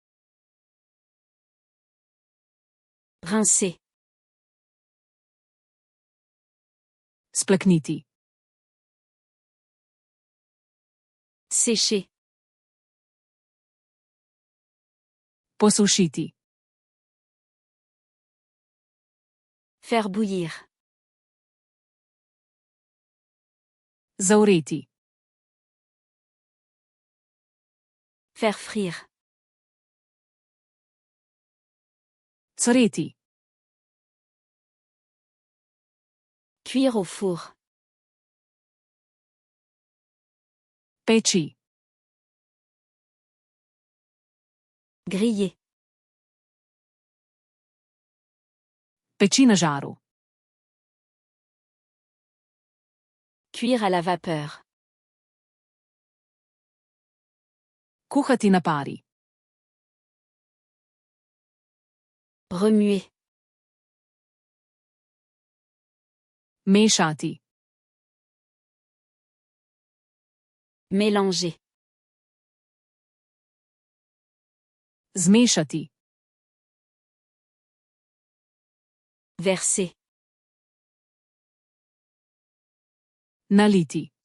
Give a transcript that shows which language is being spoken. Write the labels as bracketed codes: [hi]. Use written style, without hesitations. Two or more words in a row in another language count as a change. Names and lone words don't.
[fr] Rincer. [sl] Splakniti. [fr] Sécher. [sl] Posušiti. [fr] Faire bouillir. [sl] Zavreti. [fr] Faire frire. [sl] Cvreti. [fr] Cuire au four. [sl] Peči. [fr] Griller. [sl] Peči na žaru. [fr] Cuire à la vapeur. [sl] Kuhati na pari. [fr] Remuer. [sl] Mešati. [fr] Mélanger. [sl] Zmešati. [fr] Verser. [sl] Naliti.